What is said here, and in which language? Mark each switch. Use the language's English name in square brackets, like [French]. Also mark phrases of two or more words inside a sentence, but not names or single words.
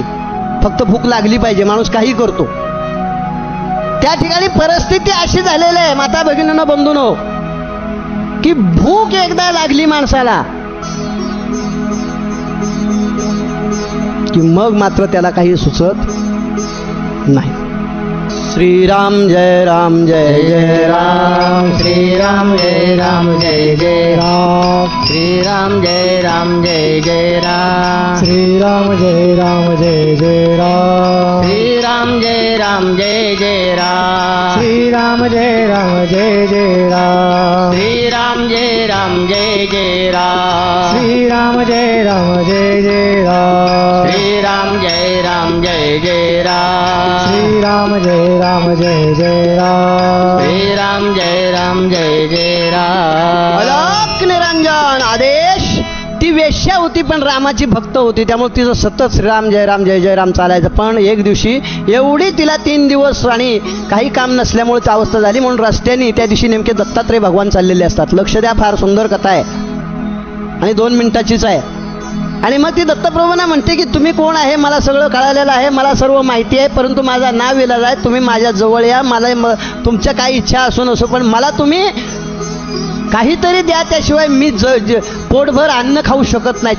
[Marathi] फक्त भूक लागली पाहिजे, माणूस काही करतो. त्या ठिकाणी परिस्थिती अशी झालेली आहे माता भगिनींनो, बंधूंनो, की भूक एकदा लागली माणसाला की मग मात्र त्याला काही सुचत नाही. श्रीराम जय राम जय जय राम, श्रीराम जय राम जय जय राम, श्रीराम जय राम जय जय राम, श्रीराम जय राम जय जय राम, श्रीराम जय राम जय जय राम, श्रीराम जय राम जय जय राम, श्रीराम जय राम जय जय राम, श्रीराम जय राम जय जय राम, श्रीराम जय राम जय जय राम श्रीराम जय राम जय जय राम श्रीराम जय राम जय जय राम. अलक निरंजन आदेश. ती वेश्या होती पण रामाची भक्त होती, त्यामुळे तिचं सतत श्रीराम जय राम जय जय राम चालायचं. पण एक दिवशी एवढी तिला 3 दिवस आणि काही काम नसल्यामुळे ती अवस्था झाली, म्हणून रस्त्याने त्या दिवशी नेमके दत्तात्रय भगवान चाललेले असतात. लक्ष द्या, फार सुंदर कथा आहे आणि 2 मिनिटाचीच आहे. आणि मग ती दत्तप्रभूंना म्हणते की तुम्ही कोण आहे, मला सगळं कळालेलं आहे, मला सर्व माहिती आहे, परंतु माझा नाव इलाज आहे, तुम्ही माझ्या जवळ या, मला तुमच्या काही इच्छा असो नसो पण मला तुम्ही काहीतरी द्या, त्याशिवाय मी पोटभर अन्न खाऊ शकत नाही.